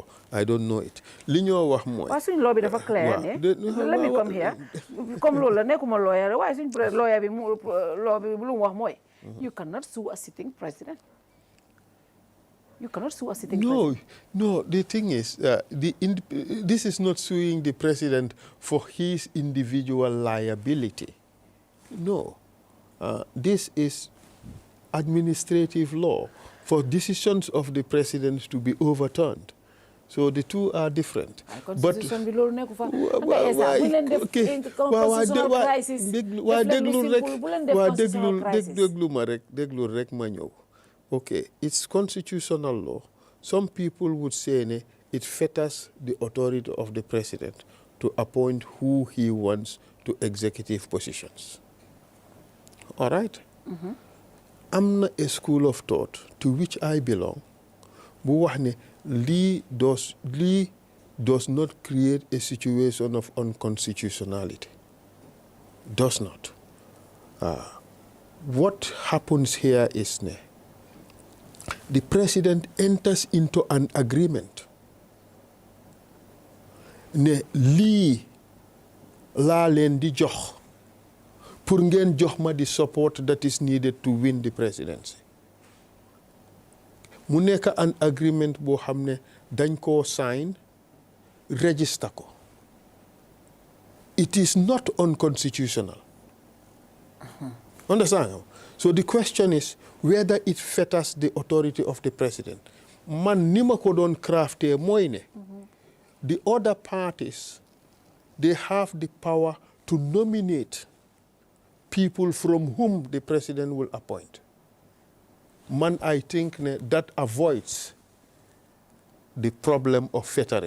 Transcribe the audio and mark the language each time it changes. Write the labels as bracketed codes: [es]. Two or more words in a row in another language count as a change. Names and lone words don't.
[en] I don't know it. [wo] Li ñoo wax mooy. Waaye suñ law bi dafa clair ne. [en] Let me come here. [wo] Comme loolu la nekkuma lawyer waaye suñ lawyer bi law bi lu mu wax mooy. [en] You cannot sue a sitting president. You cannot sue a sitting president. No. The thing is, this is not suing the president for his individual liability. No. This is administrative law for decisions of the president to be overturned. So the two are different. [wo] Constitution bi loolu nekku fa. Bu leen def [en] constitutional crisis. [wo] Déglu rek ma ñëw. [en] Okay, it's constitutional law. Some people would say it fetters the authority of the president. to appoint who he wants to executive positions. All right? [wo] Am na [en] a school of thought to which I belong [wo] bu wax ne lii [en] does not create a situation of unconstitutionality. Does not. What happens here is the president enters into an agreement [wo] ne lii laa leen di jox pour ngeen jox ma [en] the support that is needed to win the presidency. [wo] Mu nekk [en] an agreement [wo] boo xam ne dañ koo [en] sign register [wo] ko. [en] It is not unconstitutional. Understand? So the question is whether it fetters the authority of the president. [wo] Man ni ma ko doon crafté mooy ne [en] the other parties, they have the power to nominate people from whom the president will appoint. Man, I think that avoids the problem of fettering.